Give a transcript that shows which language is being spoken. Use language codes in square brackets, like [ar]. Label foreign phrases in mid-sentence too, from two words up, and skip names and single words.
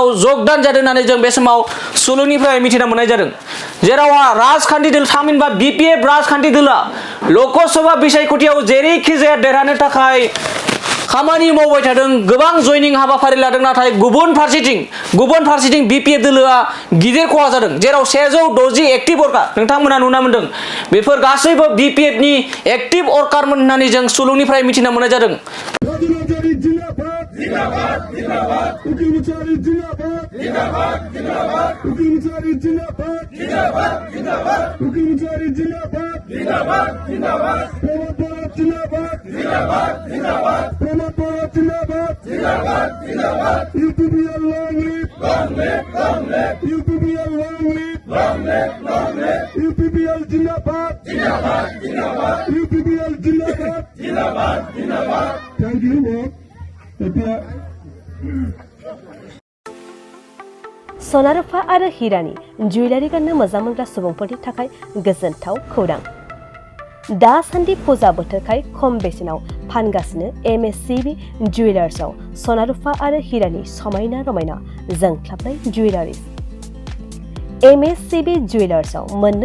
[brx] जगदान जादों होननानै जों बे समाव सुलुंनिफ्राय मिथिना मोननाय जादों जेराव राजखान्थि दोलो थामहिनबा बिपिएफ राजखान्थि दोलोआ लकसभा बिसायख'थियाव जेरैखि जाया देरहानो थाखाय खामानि मावबाय थादों गोबां जयनिं हाबाफारि लादों नाथाय गुबुन फारसेथिं बिपिएफ दोलोआ गिदिर खहा जादों जेराव 160 [en] active worker [brx] नोंथांमोना नुना मोनदों बेफोर गासैबो बिपिएफनि एक्टिभ वर्कारमोन होननानै जों सुलुंनिफ्राय मिथिना मोननाय जादों [hi] जिंदाबाद जिंदाबाद उकील मुचारी जिंदाबाद जिंदाबाद जिंदाबाद उकील मुचारी जिंदाबाद जिंदाबाद जिंदाबाद उकील मुचारी जिंदाबाद जिंदाबाद जिंदाबाद प्रमोद पवार जिंदाबाद जिंदाबाद जिंदाबाद प्रमोद पवार जिंदाबाद जिंदाबाद जिंदाबाद [en] यूपीपीएल long live UPPL long live यूपीपीएल जिंदाबाद यूपीपीएल जिंदाबाद thank you [brx] सना रुफा आरो हिरानि जुवेलारि गाननो मोजां मोनग्रा सुबुंफोरनि थाखाय गोजोनथाव खौरां दासान्दि फुजा बोथोरखाय खम बेसेनाव फानगासिनो एमएससीबी जुवेलार्सआव सना रुफा आरो हिरानि समायना रमायना जोंख्लाबनाय जुवेलारिज एमएससीबी जुवेलार्सआव मोननो